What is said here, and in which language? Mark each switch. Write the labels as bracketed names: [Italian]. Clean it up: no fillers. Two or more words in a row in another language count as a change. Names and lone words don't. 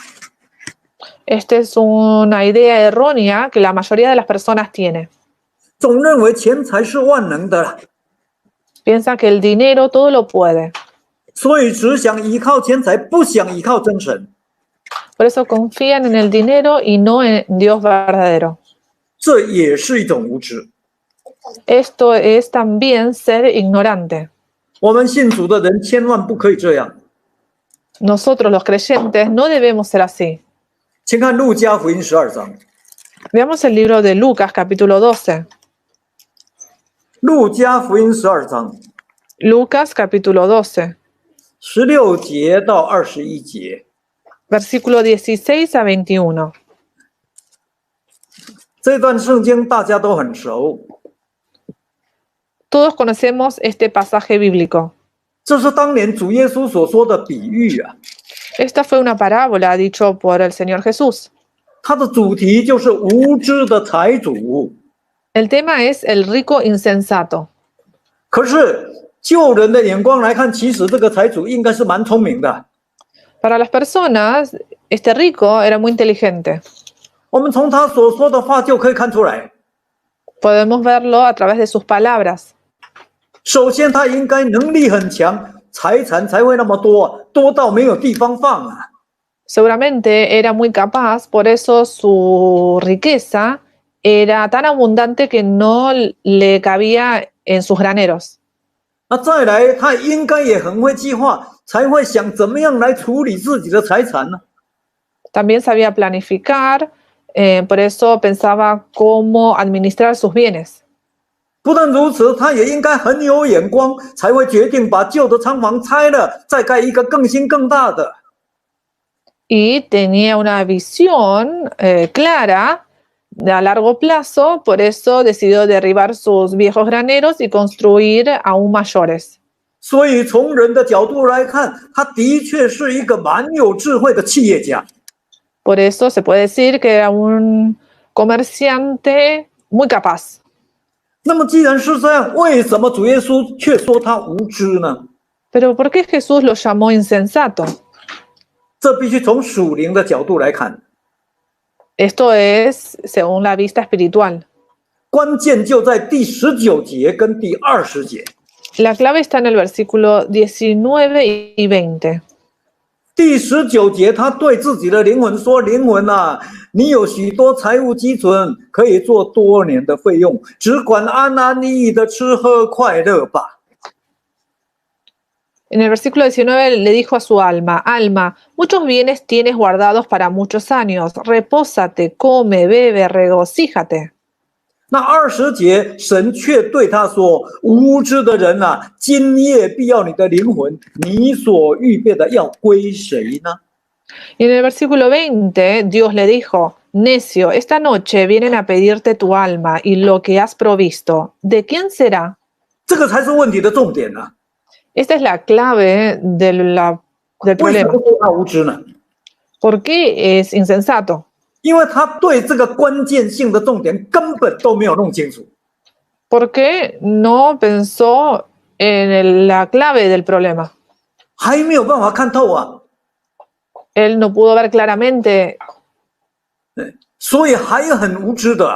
[Spanish] Esta es una idea errónea que la mayoría de las personas tiene. [Chinese] 总认为钱财是万能的， [Spanish] Piensa que el dinero todo lo puede. [Chinese] 所以只想依靠钱财，不想依靠真神。 [Spanish] Por eso confían en el dinero y no en Dios verdadero. [Chinese] 这也是一种无知。 [Spanish] Esto es también ser ignorante. [Chinese] 我们信主的人千万不可以这样。 [Spanish] Nosotros los creyentes no debemos ser así. [Chinese] 请看路加福音12章， [Spanish] Veamos el libro de Lucas capítulo 12. [Chinese] 路加福音12章 [Spanish] Lucas capítulo 12, [Chinese] 16 节到21节。 [Spanish] versículo 16 a 21. [Chinese] 这段圣经大家都很熟， [Spanish] Todos conocemos este pasaje bíblico. [Chinese] 这是当年主耶稣所说的比喻啊。 [Spanish] Esta fue una parábola dicho por el Señor Jesús. [Chinese] 它的主题就是无知的财主。 [Spanish] El tema es el rico insensato. [Chinese] 可是就人的眼光来看，其实这个财主应该是蛮聪明的。 [Spanish] Para las personas, este rico era muy inteligente. [Chinese] 我们从他所说的话就可以看出来， [Spanish] Podemos verlo a través de sus palabras. [Chinese] 首先他应该能力很强，财产才会那么多，多到没有地方放啊。 [Spanish] Seguramente era muy capaz, por eso su riqueza era tan abundante que no le cabía en sus graneros. [Chinese] 那再来，他应该也很会计划，才会想怎么样来处理自己的财产呢？ [Spanish] También sabía planificar, por eso pensaba cómo administrar sus bienes. [Chinese] 不但如此，他也应该很有眼光，才会决定把旧的仓房拆了，再盖一个更新更大的。 [Spanish] Y tenía una visión clara a largo plazo, por eso decidió derribar sus viejos graneros y construir aún mayores. [Chinese] 所以从人的角度来看，他的确是一个蛮有智慧的企业家。 [Spanish] Por eso se puede decir que era un comerciante muy capaz. [Chinese] 那么既然是这样，为什么主耶稣却说他无知呢？ [Spanish] Pero ¿por qué Jesús lo llamó insensato? [Chinese] 这必须从属灵的角度来看， [Spanish] Esto es según la vista espiritual. [Chinese] 关键就在第19节跟第20节。 [Spanish] La clave está en el versículo 19 y 20. [Chinese] 第19节，他对自己的灵魂说：“灵魂啊，你有许多财物积存，可以做多年的费用，只管安安逸逸的吃喝快乐吧。” [Spanish] En el versículo 19 le dijo a su alma, alma, muchos bienes tienes guardados para muchos años, repósate, come, bebe, regocíjate. [Chinese] 那20节，神却对他说：“无知的人啊，今夜必要你的灵魂，你所预备的要归谁呢？” [Spanish] Y en el versículo 20, Dios le dijo, necio, esta noche vienen a pedirte tu alma y lo que has provisto. ¿De quién será? [Chinese] 这个才是问题的重点啊！ [Spanish] Esta es la clave del [Chinese] 为什么 [Spanish] problema. [Chinese] 说他无知呢？ [Spanish] ¿Por qué es insensato? [Chinese] 因为他对这个关键性的重点根本都没有弄清楚。 [Spanish] Porque no pensó en la clave del problema. [Chinese] 还没有办法看透啊， [Spanish] Él no pudo ver claramente, [Chinese] 所以还很无知的啊。